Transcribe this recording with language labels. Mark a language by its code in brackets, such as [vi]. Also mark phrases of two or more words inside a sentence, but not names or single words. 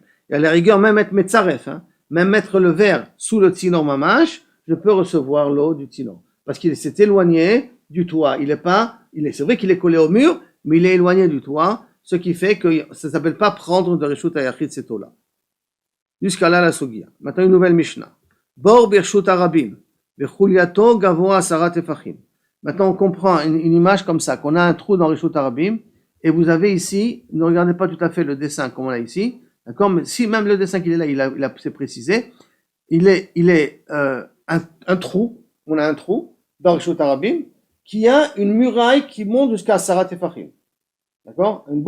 [fr] Et à la rigueur, même mettre metzaref, même mettre le verre sous le [he] צינור ממש, [fr] je peux recevoir l'eau du tzinor. Parce qu'il s'est éloigné du toit. C'est vrai qu'il est collé au mur, mais il est éloigné du toit, ce qui fait que ça s'appelle pas prendre de [he] רשות היחיד [fr] cette eau-là. Jusqu'à là, la sogia. Maintenant, une nouvelle Mishnah. [he] בור ברשות הרבים וחוליתו גבוה עשרה טפחים. [fr] Maintenant, on comprend une image comme ça, qu'on a un trou dans [he] רשות הרבים, [fr] et vous avez ici, ne regardez pas tout à fait le dessin comme on a ici, d'accord, mais si même le dessin qu'il est là, c'est précisé, il est un trou, on a un trou dans [he] רשות הרבים, [fr] qui a une muraille qui monte jusqu'à [he] עשרה טפחים, [fr] d'accord,